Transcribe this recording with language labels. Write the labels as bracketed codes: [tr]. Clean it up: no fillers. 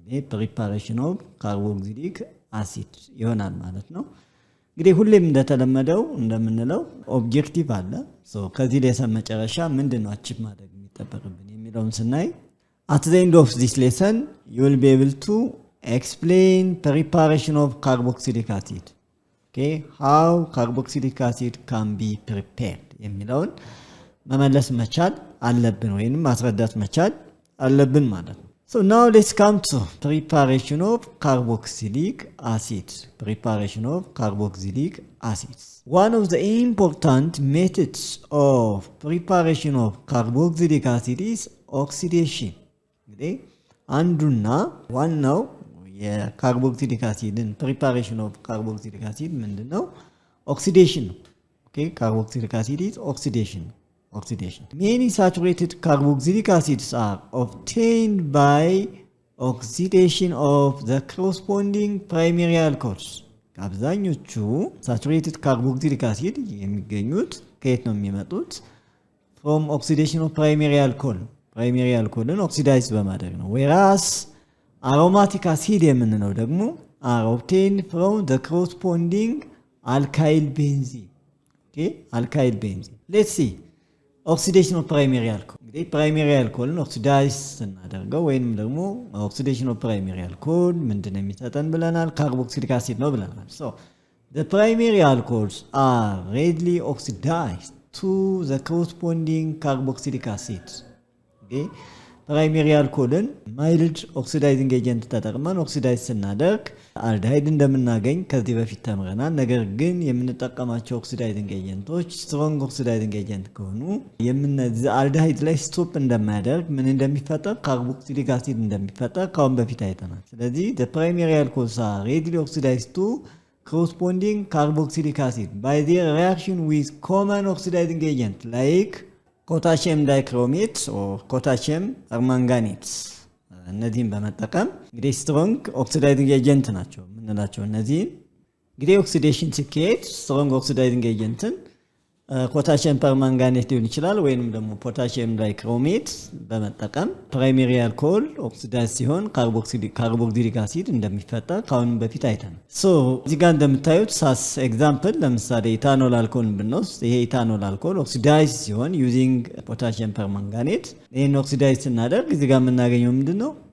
[am] ፕሪፓሬሽን ኦፍ ካርቦክሲሊክ አሲድ ይሆናል ማለት ነው። እንግዲህ ሁሌም እንደተለመደው እንደምንለው ኦብጀክቲቭ አለ። ከዚህ ሌሰን መጨረሻ ምንድነው አቺቭ ማድረግ የሚጠበቅብን የሚለውን ስናይ [en] at the end of this lesson you will be able to explain preparation of carboxylic acid. Okay, how carboxylic acid can be prepared [am] የሚለውን መመለስ መቻል አለብን ወይንም ማስረዳት መቻል አለብን ማለት ነው። [en] So now let's come to preparation of carboxylic acid. Preparation of carboxylic acids. One of the important methods of preparation of carboxylic acid is oxidation. [am] እንግዲህ አንዱና ዋናው የካርቦክሲሊክ አሲድን [en] preparation of carboxylic acid [am] ምንድነው? [en] Oxidation ነው። Okay, carboxylic acid is oxidation. Many saturated carboxylic acids are obtained by oxidation of the corresponding primary alcohols. [am] አብዛኞቹ saturated carboxylic acid የሚገኙት ከየት ነው የሚመጡት? [en] From oxidation of primary alcohol. Primary alcoholን oxidize [am] በማድረግ ነው። [en] Whereas aromatic acid [am] የምንለው ደግሞ [en] are obtained from the corresponding alkyl benzene. Okay, alkyl benzene. Let's see. Oxidation of primary alcohol. [am] እንግዲህ primary alcoholን oxidize ስናደርገው ወይንም ደግሞ [en] oxidation of primary alcohol [am] ምንድነው የሚሰጠን ብለናል? [en] carboxylic acid [am] ነው ብለናል። [en] So the primary alcohols are readily oxidized to the corresponding carboxylic acid. [am] Okay, primary alcoholን mild oxidizing agent ተጠቅመን oxidize ስናደርግ አልዲሃይድ እንደምናገኝ ከዚህ በፊት ተምረናል። ነገር ግን የምንጠቀማቸው oxidizing agentዎች strong oxidizing agent ከሆኑ የምንዚህ አልዲሃይድ ላይ ስቶፕ እንደማያደርግ ምን እንደሚፈጠር carboxylic acid እንደሚፈጠር ካሁን በፊት አይተናል። ስለዚህ [en] the primary alcohols are readily oxidized to corresponding carboxylic acid by their reaction with common oxidizing agent like potassium dichromate or potassium permanganate. [am] እነዚህን በመጠቀም እንግዲህ ስትሮንግ ኦክሲዳይዚንግ ኤጀንት ናቸው የምንላቸው። እነዚህ እንግዲህ ኦክሲዴሽን ሲካሄድ ስትሮንግ ኦክሲዳይዚንግ ኤጀንትን ፖታሲየም ፐርማንጋኔት ሊሆን ይችላል ወይንም ደግሞ ፖታሲየም ዳይክሮሜት በመጠቀም ፕራይመሪ አልኮሆል ኦክሲዳይዝ ሲሆን ካርቦክሲሊክ አሲድ እንደሚፈጠር ካሁንም በፊት አይተናል። እዚህ ጋር እንደምታዩት ሳስ ኤግዛምፕል ለምሳሌ ኢታኖል አልኮሆል ብንወስድ ይሄ ኢታኖል አልኮሆል ኦክሲዳይዝ ሲሆን ዩዚንግ ፖታሲየም ፐርማንጋኔት ይሄን ኦክሲዳይዝ ስናደርግ እዚህ ጋር የምናገኘው ምንድነው?